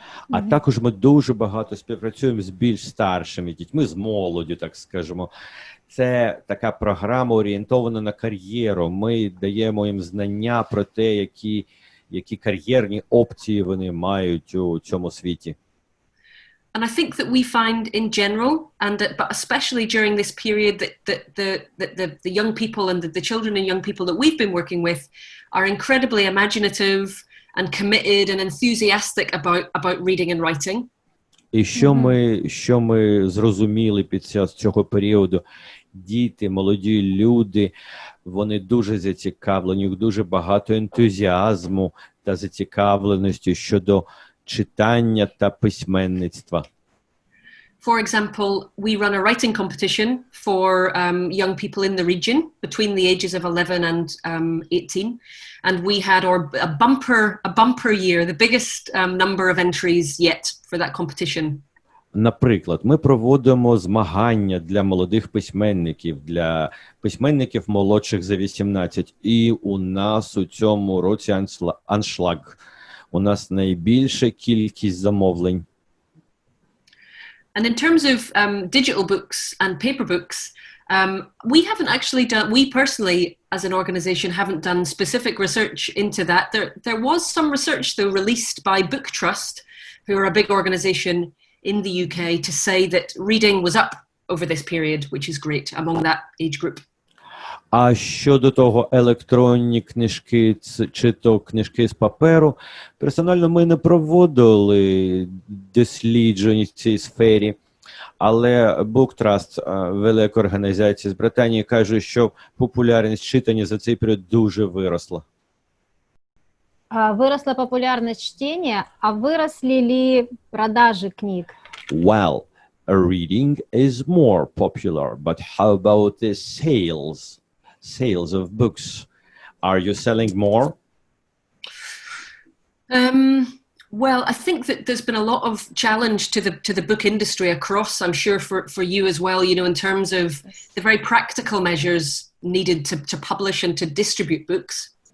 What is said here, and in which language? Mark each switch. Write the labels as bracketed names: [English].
[Ukrainian] А також ми дуже багато співпрацюємо з більш старшими дітьми, з молоддю, так скажемо. Це така програма орієнтована на кар'єру. Ми даємо їм знання про те, які кар'єрні опції вони мають у цьому світі. [English] And I think that we find in general, but especially during this period, that the young people and the children and young people that we've been working with are incredibly imaginative and committed and enthusiastic about reading and writing. [Ukrainian] І що ми зрозуміли під час цього періоду, діти, молоді люди, вони дуже зацікавлені, у них дуже багато ентузіазму та зацікавленості щодо читання та письменництва. [English] For example, we run a writing competition for young people in the region between the ages of 11 and 18, and we had a bumper year, the biggest number of entries yet for that competition. [Ukrainian] Наприклад, ми проводимо змагання для молодих письменників, для письменників молодших за 18, і у нас у цьому році аншлаг. У нас найбільша кількість замовлень. [English] And in terms of digital books and paper books, we haven't actually done, we personally as an organization haven't done specific research into that. There was some research though released by Book Trust, who are a big organization in the UK, to say that reading was up over this period, which is great among that age group. [Ukrainian] А щодо того, електронні книжки чи то книжки з паперу, персонально ми не проводили досліджень в цій сфері, але Book Trust, велика організація з Британії, каже, що популярність читання за цей період дуже виросла. [Russian] Выросла популярность чтения, а выросли ли продажи книг? [English] Well, reading is more popular, but how about the sales of books? Are you selling more? Well, I think that there's been a lot of challenge to the book industry across, I'm sure for you as well, you know, in terms of the very practical measures needed to publish and to distribute books.